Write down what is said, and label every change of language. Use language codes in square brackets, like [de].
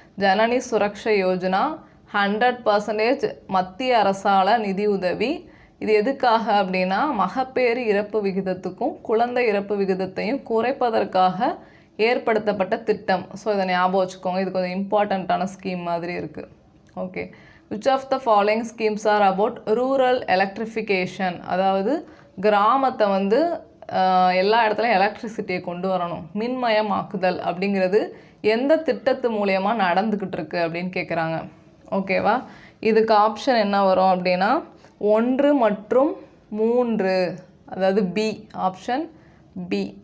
[ta] ஜனனி சுரக்ஷா யோஜனா 100% மத்திய அரசால் நிதி உதவி. இது எதுக்காக அப்படின்னா மகப்பேறு இறப்பு விகிதத்துக்கும் குழந்தை இறப்பு விகிதத்தையும் குறைப்பதற்காக ஏற்படுத்தப்பட்ட திட்டம். ஸோ இதை ஞாபகம் வச்சுக்கோங்க, இது கொஞ்சம் இம்பார்ட்டண்ட்டான ஸ்கீம் மாதிரி இருக்குது. [en] Okay, which of the following schemes are about rural electrification? [ta] அதாவது கிராமத்தை வந்து எல்லா இடத்துலையும் எலக்ட்ரிசிட்டியை கொண்டு வரணும், மின்மயமாக்குதல் அப்படிங்கிறது எந்த திட்டத்து மூலயமா நடந்துக்கிட்டு இருக்கு அப்படின்னு கேட்குறாங்க. ஓகேவா? இதுக்கு ஆப்ஷன் என்ன வரும் அப்படின்னா 1 மற்றும் 3, அதாவது பி, ஆப்ஷன் பி.